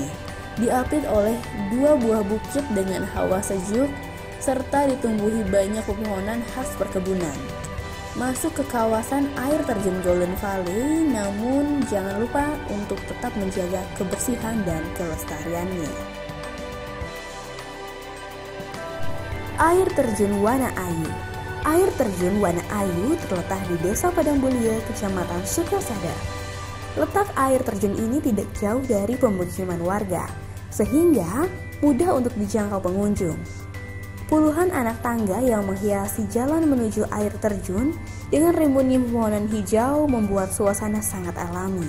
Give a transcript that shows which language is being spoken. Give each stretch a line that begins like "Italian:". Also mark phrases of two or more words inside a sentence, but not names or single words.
Indonesian: Diapit oleh 2 buah bukit dengan hawa sejuk serta ditumbuhi banyak pepohonan khas perkebunan. Masuk ke kawasan air terjun Golden Valley, namun jangan lupa untuk tetap menjaga kebersihan dan kelestariannya. Air terjun Wana Ayu. Air terjun Wana Ayu terletak di Desa Padangbulia, Kecamatan Sukasada. Letak air terjun ini tidak jauh dari pemukiman warga, sehingga mudah untuk dijangkau pengunjung. Puluhan anak tangga yang menghiasi jalan menuju air terjun dengan rimbunnya pepohonan hijau membuat suasana sangat alami.